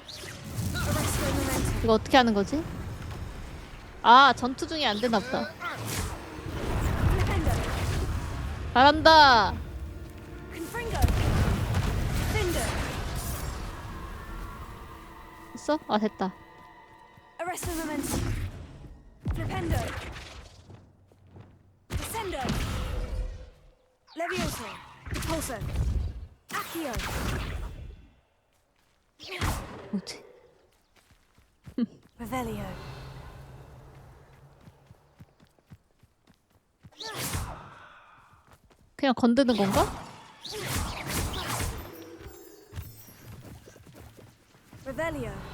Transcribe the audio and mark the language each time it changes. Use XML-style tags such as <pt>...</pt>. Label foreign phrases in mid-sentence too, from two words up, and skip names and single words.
<ko>이거 어떻게 하는 거지? 아, 전투 중이 안 되나 보다. 잘한다. 됐어? 아, 됐다.</ko> <la>Arresto momentum. Flipendo. Descendo. Levioso. Pulso.</la> <ko>Accio. 뭐지? Revelio. 그냥 건드는 건가? Revelio.</ko>